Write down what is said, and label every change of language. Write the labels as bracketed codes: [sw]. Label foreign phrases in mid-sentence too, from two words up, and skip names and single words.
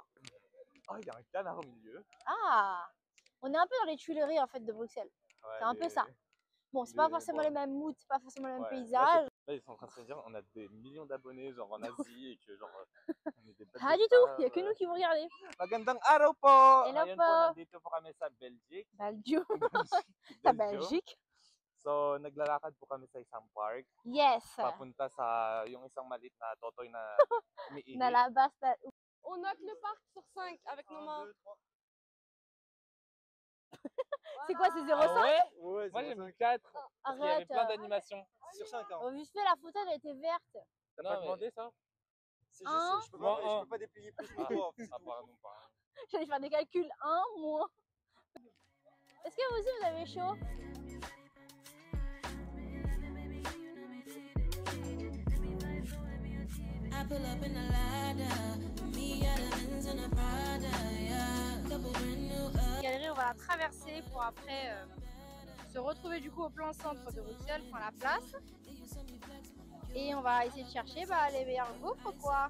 [fr] Oh, il y a un canard au milieu. Ah, on est un peu dans les Tuileries en fait de Bruxelles. Ouais, C'est un peu ça. Bon, c'est pas forcément les mêmes moods, c'est pas forcément le même Ouais. paysage. Là, ils sont en train de se dire on a des millions d'abonnés genre en Asie et que genre on est des bêtes Pas de du tout, stars, il y a que nous qui vont regarder. [tl] Magandang araw po! Hello Ngayon po. po, nandito po kami sa Belgique. Belgium, Belgium. [fr] la Belgique. [tl] So, naglalakad po kami sa isang park. Yes. Papunta sa yung isang maliit na totoy na umiihi. [fr] On a la basse. On note le parc sur 5 avec nos mains. C'est quoi, c'est 0,5? Ah ouais? Ouais, Moi j'ai mis 4 parce qu'il y avait Arrête. plein d'animations. sur 5 ans. On a juste fait la photo, elle était verte. T'as Non, pas mais- demandé ça? C'est Hein? juste, je peux pas déplier plus que toi. Ah pardon, pardon. J'allais faire des calculs, 1 moins. Est-ce que vous aussi vous avez chaud? [en] I pull up in a ladder, me out of Benz and a Prada, yeah. Couple brand new [fr] La galerie, on va la traverser pour après se retrouver du coup au plein centre de Bruxelles, enfin la place. Et on va essayer de chercher les meilleurs gaufres quoi.